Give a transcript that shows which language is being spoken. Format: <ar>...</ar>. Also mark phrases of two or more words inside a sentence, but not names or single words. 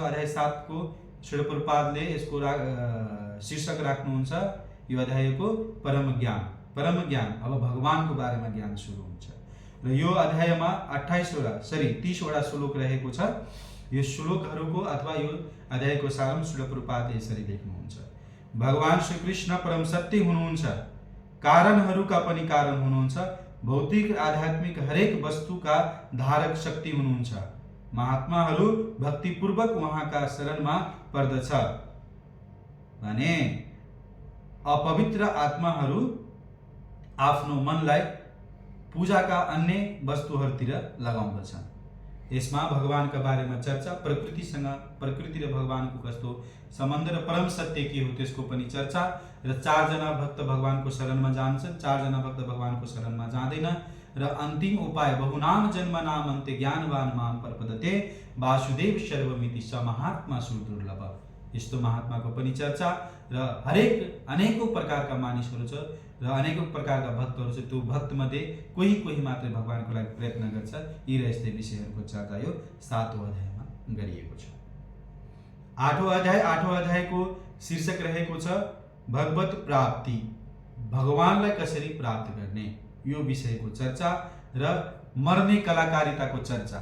<ne>अध्याय 7 को श्री प्रभुपादले यसको शीर्षक राख्नुहुन्छ यो अध्यायको परम ज्ञान। परम ज्ञान, अब भगवानको बारेमा ज्ञान सुरु हुन्छ। र यो अध्यायमा 30वटा श्लोक रहेको छ। यो श्लोकहरूको अथवा यो अध्यायको सारांश श्री प्रभुपादले यसरी लेख्नुहुन्छ। भगवान श्री कृष्ण परम सत्य हुनुहुन्छ, कारणहरूका पनि कारण हुनुहुन्छ, भौतिक आध्यात्मिक हरेक वस्तुका धारक शक्ति हुनुहुन्छ। महात्माहरू भक्तिपूर्वक उहाँका शरणमा पर्दछ भने अपवित्र आत्माहरू आफ्नो मनलाई पूजाका अन्य वस्तुहरूतिर लगाउँदछन्। यसमा भगवानका बारेमा चर्चा, प्रकृति र भगवानको कस्तो सम्बन्ध र परम सत्य के हो त्यसको पनि चर्चा, र 4 जना भक्त भगवानको शरणमा जान्छन्, 4 जना भक्त भगवानको शरणमा जाँदैन, र अन्तिम उपाय</ne> <sa>बहुनाम जन्मनाम अन्त्य ज्ञानवान माम प्रपद्यते वासुदेव सर्वमिति स महात्मा सुदुर्लभ।</sa> <ne>यस्तो महात्माको पनि चर्चा र अनेकौं प्रकारका मानिसहरू छ र अनेकौं प्रकारका भक्तहरू छ। त्यो भक्त मध्ये कोही मात्र भगवानको लागि प्रयत्न गर्छ। यी र यस्तै विषयहरूको चर्चा यो 7औं अध्यायमा गरिएको छ। 8औं अध्यायको शीर्षक रहेको छ भगवत प्राप्ति, भगवानलाई कसरी प्राप्त गर्ने, यो विषयको चर्चा र मर्ने कलाकारिताको चर्चा।</ne>